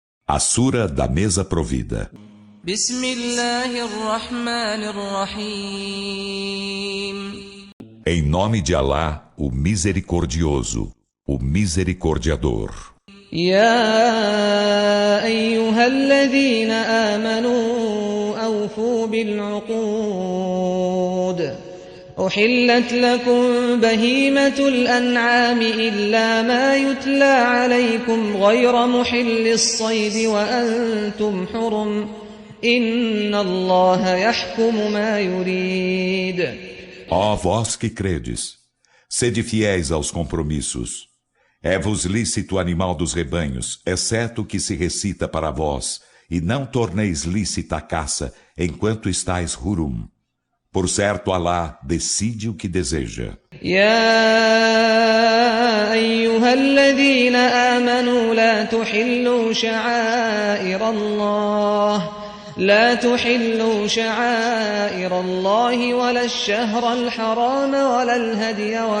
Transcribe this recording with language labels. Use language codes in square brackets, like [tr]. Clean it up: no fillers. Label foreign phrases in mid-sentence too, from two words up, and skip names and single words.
[pt] A Sura da Mesa Provida. Em nome de Alá, o Misericordioso, o Misericordiador. [ar] يا أيها الذين آمنوا أوفوا بالعقود أحلت لكم بهيمة الأنعام إلا ما يتلى عليكم غير محل الصيد وأنتم حرم إن الله يحكم ما يريد. [pt] Ó vós que credes, sede fiéis aos compromissos. É-vos lícito o animal dos rebanhos, exceto o que se recita para vós, e não torneis lícita a caça, enquanto estáis hurum. Por certo, Alá decide o que deseja. [ar] يا أيها الذين آمنوا لا تحلوا شعائر الله ولا الشهر الحرام ولا الهدي